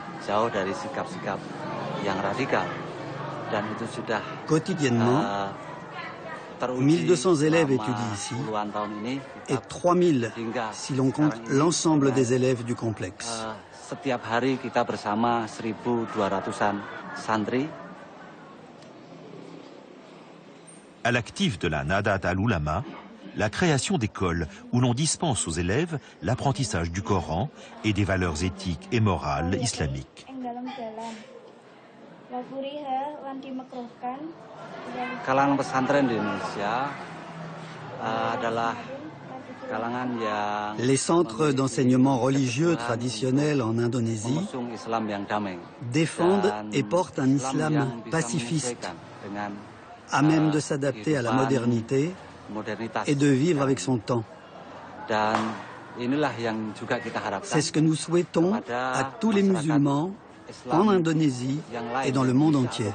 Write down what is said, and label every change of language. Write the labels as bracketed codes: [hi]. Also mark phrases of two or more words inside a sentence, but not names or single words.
[fr] Quotidiennement, 1200 élèves étudient ici et 3000 si l'on compte l'ensemble des élèves du complexe. [id] Setiap hari kita bersama 1200-an santri. [fr] À l'actif de la Nahdat al-Ulama, la création d'écoles où l'on dispense aux élèves l'apprentissage du Coran et des valeurs éthiques et morales islamiques. [id] Kalangan pesantren di Indonesia adalah kalangan yang [fr] les centres d'enseignement religieux traditionnels en Indonésie [id] mengusung Islam yang damai, [fr] défendent et portent un islam pacifiste, à même de s'adapter à la modernité et de vivre avec son temps. [id] Dan inilah yang juga kita harapkan. [fr] C'est ce que nous souhaitons à tous les musulmans en Indonésie et dans le monde entier.